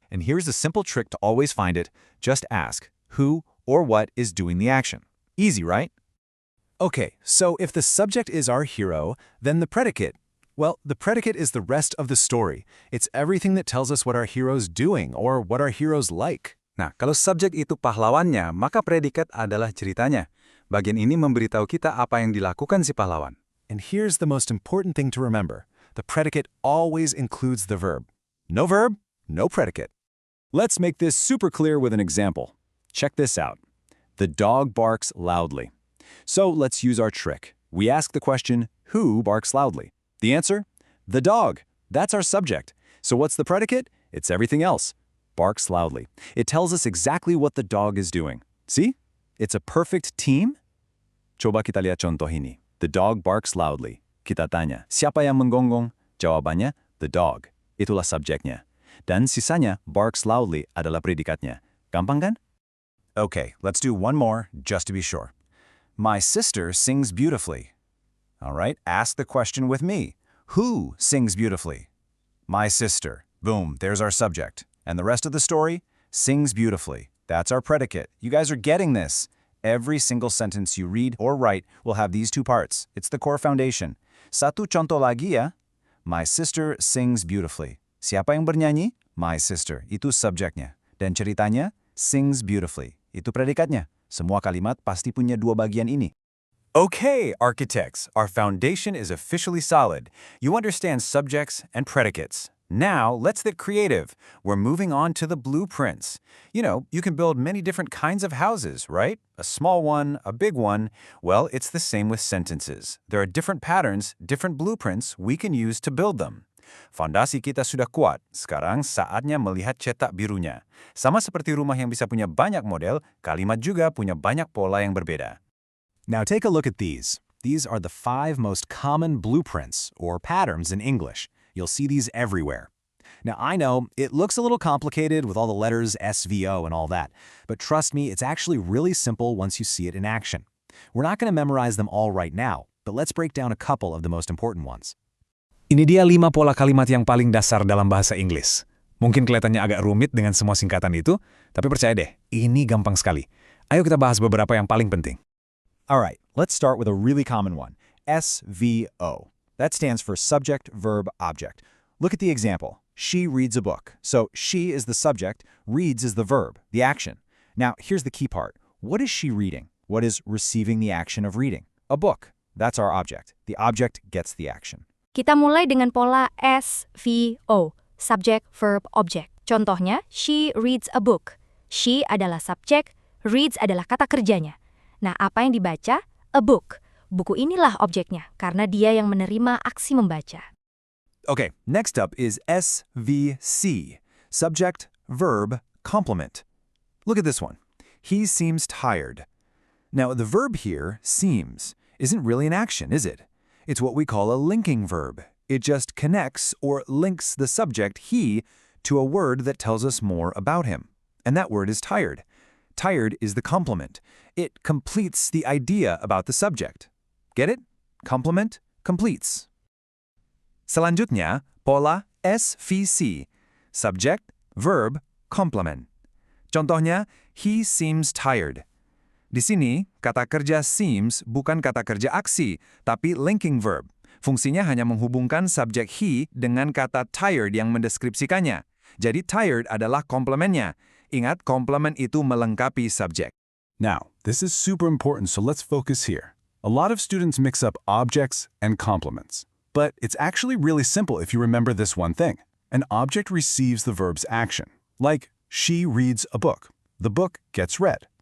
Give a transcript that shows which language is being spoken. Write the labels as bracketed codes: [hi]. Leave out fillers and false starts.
[en] And here's a simple trick to always find it. Just ask, who or what is doing the action? Easy, right? Okay, so if the subject is our hero, then the predicate, well, the predicate is the rest of the story. It's everything that tells us what our hero's doing or what our hero's like. [id] Nah, kalau subjek itu pahlawannya, maka predikat adalah ceritanya. Bagian ini memberitahu kita apa yang dilakukan si pahlawan. [en] And here's the most important thing to remember. The predicate always includes the verb. No verb, no predicate. Let's make this super clear with an example. Check this out. The dog barks loudly. So let's use our trick. We ask the question, who barks loudly? The answer? The dog. That's our subject. So what's the predicate? It's everything else. Barks loudly. It tells us exactly what the dog is doing. See? It's a perfect team. [id] Coba kita lihat contoh ini. [en] The dog barks loudly. [id] Kita tanya, siapa yang menggonggong? Jawabannya, [en] the dog. [id] Itulah subjeknya. Dan sisanya, [en] barks loudly [id] adalah predikatnya. Gampang kan? [en] Okay, let's do one more, just to be sure. My sister sings beautifully. All right, ask the question with me. Who sings beautifully? My sister. Boom, there's our subject. And the rest of the story? Sings beautifully. That's our predicate. You guys are getting this. Every single sentence you read or write will have these two parts. It's the core foundation. [id] Satu contoh lagi ya. [en] My sister sings beautifully. [id] Siapa yang bernyanyi? [en] My sister. [id] Itu subjeknya. Dan ceritanya? [en] Sings beautifully. [id] Itu predikatnya. Semua kalimat pasti punya dua bagian ini. [en] Okay, architects, our foundation is officially solid. You understand subjects and predicates. Now, let's get creative. We're moving on to the blueprints. You know, you can build many different kinds of houses, right? A small one, a big one. Well, it's the same with sentences. There are different patterns, different blueprints we can use to build them. [id] Fondasi kita sudah kuat, sekarang saatnya melihat cetak birunya. Sama seperti rumah yang bisa punya banyak model, kalimat juga punya banyak pola yang berbeda. [en] Now take a look at these. These are the 5 most common blueprints, or patterns in English. You'll see these everywhere. Now, I know it looks a little complicated with all the letters SVO and all that, but trust me, it's actually really simple once you see it in action. We're not going to memorize them all right now, but let's break down a couple of the most important ones. [id] Ini dia 5 pola kalimat yang paling dasar dalam bahasa Inggris. Mungkin kelihatannya agak rumit dengan semua singkatan itu, tapi percaya deh, ini gampang sekali. Ayo kita bahas beberapa yang paling penting. [en] Alright, let's start with a really common one, SVO. That stands for subject, verb, object. Look at the example. She reads a book. So she is the subject, reads is the verb, the action. Now, here's the key part. What is she reading? What is receiving the action of reading? A book. That's our object. The object gets the action. [id] Kita mulai dengan pola SVO, subject, verb, object. Contohnya, [en] she reads a book. [id] She adalah subjek, reads adalah kata kerjanya. Nah, apa yang dibaca? [en] A book. [id] Buku inilah objeknya, karena dia yang menerima aksi membaca. [en] Okay, next up is SVC, subject, verb, complement. Look at this one. He seems tired. Now, the verb here, seems, isn't really an action, is it? It's what we call a linking verb. It just connects or links the subject, he, to a word that tells us more about him. And that word is tired. Tired is the complement. It completes the idea about the subject. Get it? Complement completes. [id] Selanjutnya, pola SVC, subject, verb, complement. Contohnya, [en] he seems tired. [id] Di sini, kata kerja seems bukan kata kerja aksi, tapi linking verb. Fungsinya hanya menghubungkan subjek he dengan kata tired yang mendeskripsikannya. Jadi tired adalah komplemennya. Ingat, komplement itu melengkapi subjek. [en] Now, this is super important, so let's focus here. A lot of students mix up objects and complements. But it's actually really simple if you remember this one thing. An object receives the verb's action. Like, she reads a book. The book gets read.